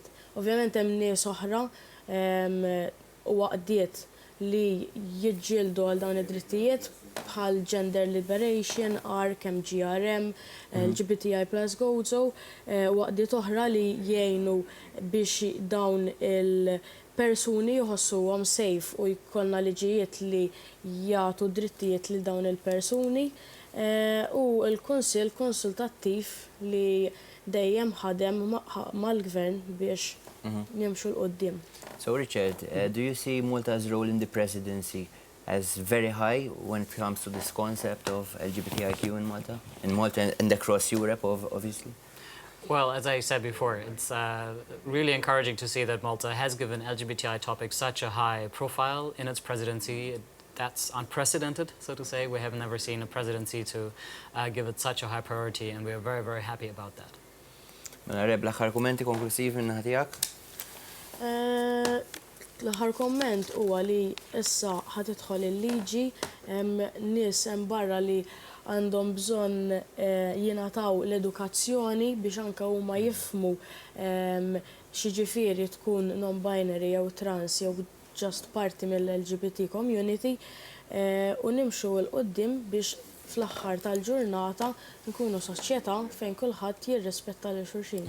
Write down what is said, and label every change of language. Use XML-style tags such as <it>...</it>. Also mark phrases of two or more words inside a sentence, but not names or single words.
<mt>Ovvjament hemm nies oħra u waqdiet li jiġġieldu għal dawn id-drittijiet bħal Gender Liberation, ARC, MGRM, LGBTI+ Gozo, waqdiet oħra li jgħinu biex dawn il-persuni jħossuhom safe u jkollna liġijiet li jagħtu drittijiet lil dawn il-persuni. U l-Kunsill konsultattiv li dejjem ħadem mal-Gvern biex nimxu l-qoddim.</mt> <en>So Richard, do you see Malta's role in the presidency as very high when it comes to this concept of LGBTIQ in Malta? In Malta and across Europe, obviously? Well, as I said before, it's really encouraging to see that Malta has given LGBTI topics such a high profile in its presidency. That's unprecedented, so to say. We have never seen a presidency to give it such a high priority, and we are very, very happy about that.</en> <mt>Reb, l-aħħar kummenti konklusivi minn ħatijak? L-aħħar komment huwa li issa ħatidħol il-liġi nies hemm barra li għandhom bżonn jingħataw l-edukazzjoni biex anke huma jifhmu x'jiġifieri tkun non-binary jew trans jew just parti mill-</mt> <en>LGBT community</en> <mt>u nimxu l-qoddim biex fl-aħħar tal-ġurnata nkunu soċjetà fejn kulħadd jirrispetta lil xulxin.</mt>